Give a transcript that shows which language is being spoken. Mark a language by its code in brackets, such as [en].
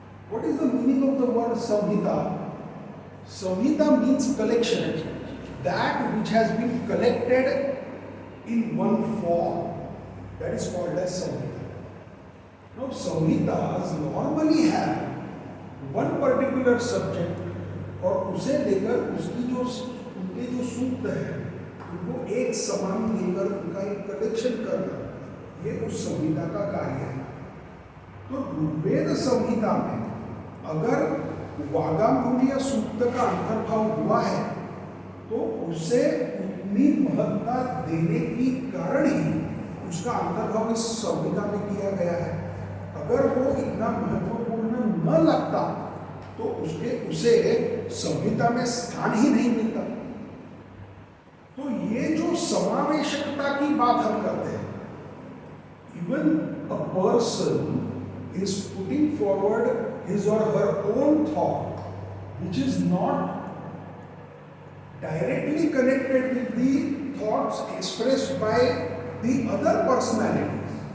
[en] What is the meaning of the word samhita? Samhita means collection, that which has been collected in one form, that is called as samhita. Now samhitas normally have one particular subject, [hi] और उसे लेकर उसकी जो उनके जो सूक्त है उनको एक समान लेकर उनका एक कलेक्शन करना, ये उस संहिता का कार्य है। तो ऋग्वेद संहिता में अगर वागांगुण्य सूक्त का अंतर्भाव हुआ है, तो उसे उतनी महत्ता देने की कारण ही उसका अंतर्भाव इस संहिता में किया गया है। अगर वो इतना महत्वपूर्ण न लगता तो उसे संहिता में स्थान ही नहीं मिलता। तो ये जो समावेशकता की बात हम करते हैं, [en] Even a person is putting forward his or her own thought, which is not directly connected with the thoughts expressed by the other personalities.